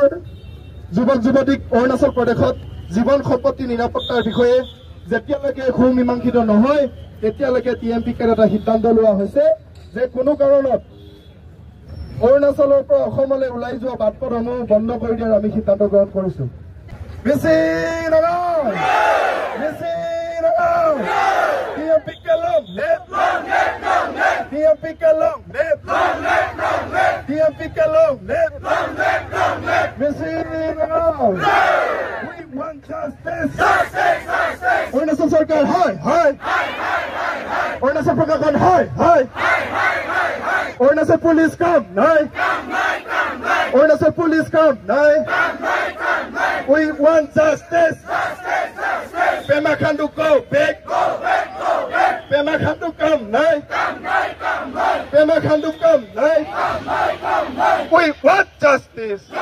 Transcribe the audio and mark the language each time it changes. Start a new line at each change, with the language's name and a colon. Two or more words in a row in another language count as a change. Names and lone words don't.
Assamese: যুৱক যুৱতীক অৰুণাচল প্ৰদেশত জীৱন সম্পত্তি নিৰাপত্তাৰ বিষয়ে যেতিয়ালৈকে সুমীমাংসিত নহয় তেতিয়ালৈকে TMPKৰ এটা সিদ্ধান্ত লোৱা হৈছে যে কোনো কাৰণত অৰুণাচলৰ পৰা অসমলৈ ওলাই যোৱা বাটপথসমূহ বন্ধ কৰি দিয়াৰ আমি সিদ্ধান্ত গ্ৰহণ কৰিছো
English: TMPK long live! TMPK long live! TMPK long live! We want justice! Arunachal Sarkar, hi! Arunachal Prakakon, hi! Arunachal police come, hi! Arunachal police come, hi! We want justice! Pema Khandu go back! Pema Khandu come, hi! Pema Khandu come, hi! We want justice!